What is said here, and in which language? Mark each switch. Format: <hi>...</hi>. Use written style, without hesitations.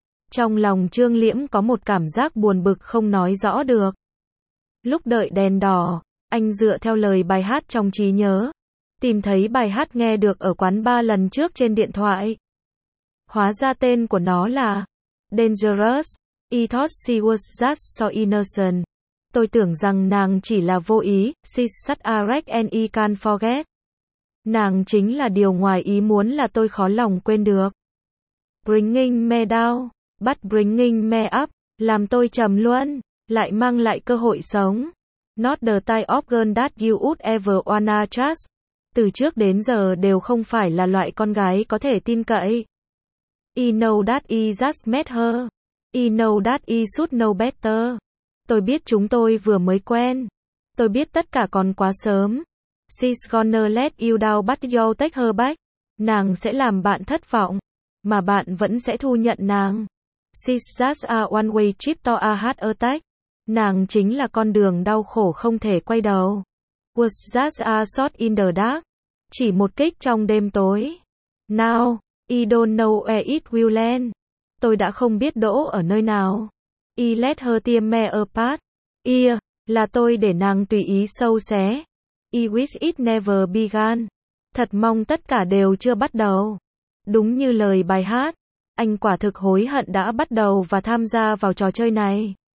<vi>Trong lòng Trương Liễm có một cảm giác buồn bực không nói rõ được. Lúc đợi đèn đỏ, anh dựa theo lời bài hát trong trí nhớ. Tìm thấy bài hát nghe được ở quán ba lần trước trên điện thoại. Hóa ra tên của nó là Dangerous.</vi> <en>I thought she was just so innocent.</en> <vi>Tôi tưởng rằng nàng chỉ là vô ý.</vi> <en>She's such a wreck and I can't forget.</en> <vi>Nàng chính là điều ngoài ý muốn là tôi khó lòng quên được.</vi> <en>Bringing me down, but bringing me up,</en> <vi>làm tôi trầm luôn, lại mang lại cơ hội sống.</vi> <en>Not the type of girl that you would ever wanna trust.</en> <vi>Từ trước đến giờ đều không phải là loại con gái có thể tin cậy.</vi> <en>I know that I just met her. I know that I should know better.</en> <vi>Tôi biết chúng tôi vừa mới quen. Tôi biết tất cả còn quá sớm.</vi> <en>She's gonna let you down but you'll take her back.</en> <vi>Nàng sẽ làm bạn thất vọng. Mà bạn vẫn sẽ thu nhận nàng.</vi> <en>She's just a one-way trip to a heart attack.</en> <vi>Nàng chính là con đường đau khổ không thể quay đầu.</vi> <en>Was just a shot in the dark.</en> <vi>Chỉ một kích trong đêm tối.</vi> <en>Now, I don't know where it will land.</en> <vi>Tôi đã không biết đỗ ở nơi nào.</vi> <en>I let her tear me apart.</en> <vi>Là tôi để nàng tùy ý sâu xé.</vi> <en>I wish it never began.</en> <vi>Thật mong tất cả đều chưa bắt đầu. Đúng như lời bài hát, anh quả thực hối hận đã bắt đầu và tham gia vào trò chơi này.</vi>